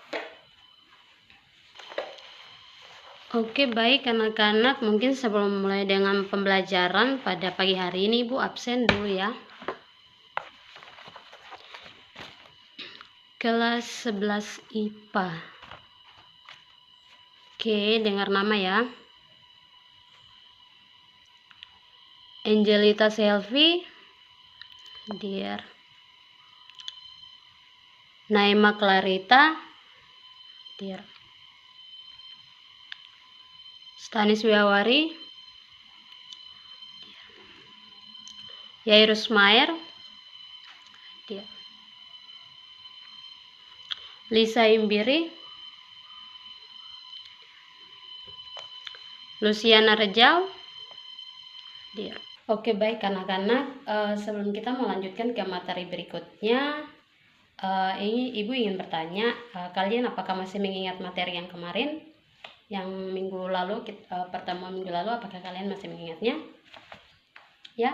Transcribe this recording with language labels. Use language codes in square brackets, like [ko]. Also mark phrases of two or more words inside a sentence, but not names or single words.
[id] Oke, baik anak-anak, mungkin sebelum mulai dengan pembelajaran pada pagi hari ini Ibu absen dulu ya. Kelas 11 IPA. Oke, dengar nama ya. Angelita Selvi, Dear. Naima Clarita, Dear. Stanis Wiawari, Yairus Mayer, Dear. Lisa Imbiri, Luciana Rejal, Dear. Oke baik anak-anak, sebelum kita melanjutkan ke materi berikutnya, ini Ibu ingin bertanya, kalian apakah masih mengingat materi yang kemarin, yang minggu lalu, pertemuan minggu lalu, apakah kalian masih mengingatnya? Ya?